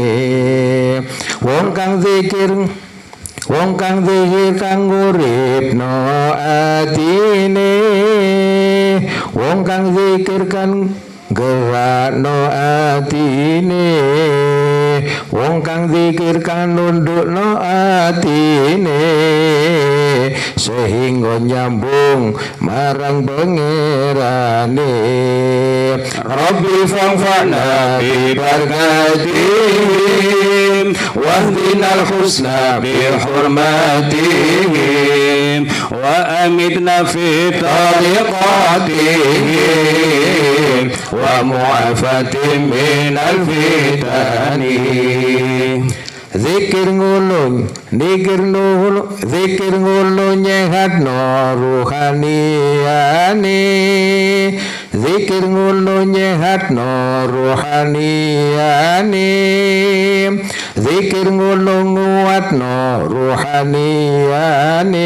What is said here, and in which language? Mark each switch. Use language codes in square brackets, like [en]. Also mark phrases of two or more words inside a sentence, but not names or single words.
[jv] Wong kang zikir kang uripno atine, wong kang zikir kang gerakno atine, wong kang zikir kang nundukno atine, sehingga nyambung marang pangerane. [ar] رب فانفعنا ببركاتهم واهدنا الحسنى بحرمتهم وأمتنا في طريقتهم ومعافاة من الفتن. [jv] Zikir ngulun, zikir ngulun nyehatno ruhaniyane, zikir ngulun nyehatno ruhaniyane, zikir ngulun nguatno ruhaniyane.